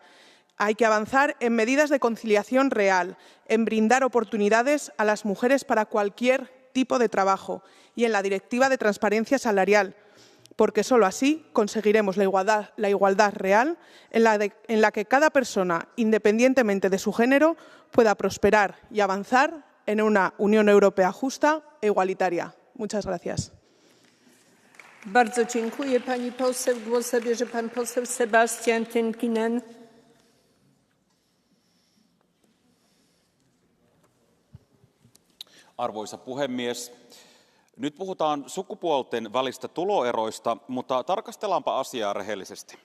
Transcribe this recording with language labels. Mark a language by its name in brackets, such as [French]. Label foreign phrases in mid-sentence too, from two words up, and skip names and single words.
[Spanish] Hay que avanzar en medidas de conciliación real, en brindar oportunidades a las mujeres para cualquier tipo de trabajo y en la Directiva de Transparencia Salarial, porque solo así conseguiremos la igualdad real en la que cada persona, independientemente de su género, pueda prosperar y avanzar en una Unión Europea justa e igualitaria. Muchas gracias. [Polish] Bardzo dziękuję pani poseł. Głos zabierze pan poseł Sebastian Tynkinen. [Finnish] Arvoisa puhemies, nyt puhutaan sukupuolten välistä tuloeroista, mutta tarkastellaanpa asiaa rehellisesti.